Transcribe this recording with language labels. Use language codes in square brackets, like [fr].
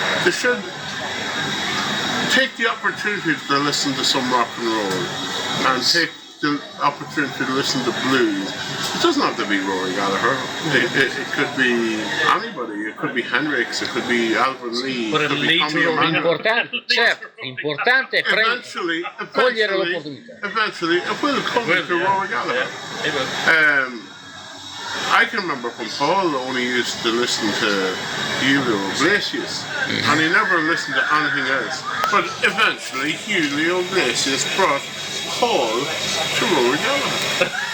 [en] They should take the opportunity to listen to some rock and roll, and take the opportunity to listen to blues. It doesn't have to be Rory Gallagher. It could be anybody. It could be Hendrix. It could be Alvin Lee. But it could be Tommy Emmanuel. [it] Importante è cogliere l'opportunità. [en] Eventually, it will come to Rory Gallagher. Yeah, it will. I can remember when Paul only used to listen to Julio Iglesias, and he never listened to anything else. But eventually, Julio Iglesias brought Paul to Rory Gallagher.